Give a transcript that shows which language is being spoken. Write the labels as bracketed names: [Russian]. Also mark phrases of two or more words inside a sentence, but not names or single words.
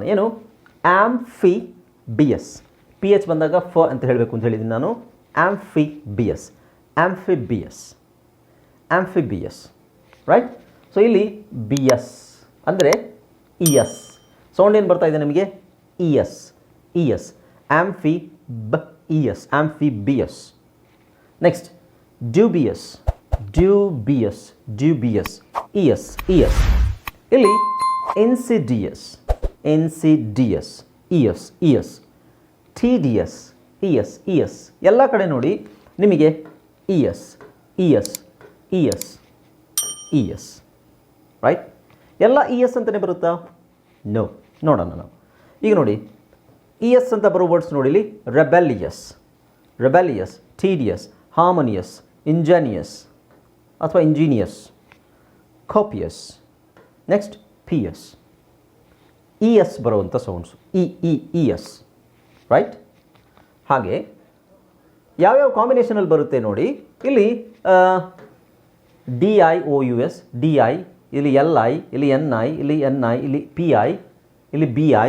[Kannada] ಏನು? AMPHIBIOUS. PH ಬಂದಾಗ ಫ ಅಂತ ಹೇಳಬೇಕು ಅಂತ ಹೇಳಿದ್ದೀನಿ ನಾನು. [English] AMPHIBIOUS, AMPHIBIOUS, AMPHIBIOUS, [Kannada] ರೈಟ್? ಸೊ ಇಲ್ಲಿ BS ಅಂದರೆ ES ಸೌಂಡ್ ಏನು ಬರ್ತಾ ಇದೆ ನಿಮಗೆ? [English] ES, ES, AMPHIBIOUS, AMPHIBIOUS. ನೆಕ್ಸ್ಟ್ dubious, dubious, dubious, ES, ES. ಇಲ್ಲಿ insidious, insidious, ES, ES. tedious, ES, ES. [Kannada] ಎಲ್ಲ ಕಡೆ ನೋಡಿ ನಿಮಗೆ [English] ES, ES, ES, ES, [Kannada] ರೈಟ್? ಎಲ್ಲ ES ಅಂತಲೇ ಬರುತ್ತಾ? ನೋ. ನೋಡೋಣ ನಾವು. ಈಗ ನೋಡಿ, ES ಅಂತ ಬರೋ ವರ್ಡ್ಸ್ ನೋಡಿ ಇಲ್ಲಿ. [English] rebellious, rebellious, tedious, harmonious, ingenious ಅಥವಾ ingenious, copious. ನೆಕ್ಸ್ಟ್ PS, [Kannada] ES ಬರುವಂಥ ಸೌಂಡ್ಸು ES, ರೈಟ್? ಹಾಗೆ ಯಾವ್ಯಾವ ಕಾಂಬಿನೇಷನಲ್ಲಿ ಬರುತ್ತೆ ನೋಡಿ. ಇಲ್ಲಿ DIOUS, DI, ಇಲ್ಲಿ LI, ಇಲ್ಲಿ NI, ಇಲ್ಲಿ NI, ಇಲ್ಲಿ PI, ಇಲ್ಲಿ BI.